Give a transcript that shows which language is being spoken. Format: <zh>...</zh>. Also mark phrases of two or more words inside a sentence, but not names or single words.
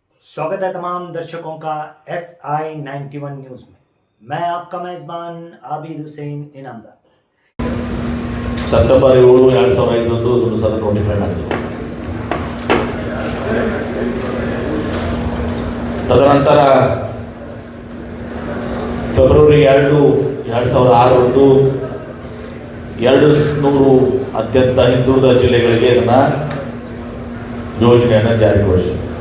<hi>स्वागत है तमाम दर्शकों का SI91 न्यूज़ में। मैं आपका मेज़बान आबिद हुसैन इनामदार।</hi> <kn>ಸೆಪ್ಟೆಂಬರ್ 7, 2005 ಅದನ್ನು ಸಹ ನೋಟಿಫೈ ಮಾಡಿದರು. ತದನಂತರ ಫೆಬ್ರವರಿ 2, 2006 200 ಅತ್ಯಂತ ಹಿಂದುಳಿದ ಜಿಲ್ಲೆಗಳಿಗೆ ಇದನ್ನು ಯೋಜನೆಯನ್ನು ಜಾರಿಗೊಳಿಸಿದರು.</kn>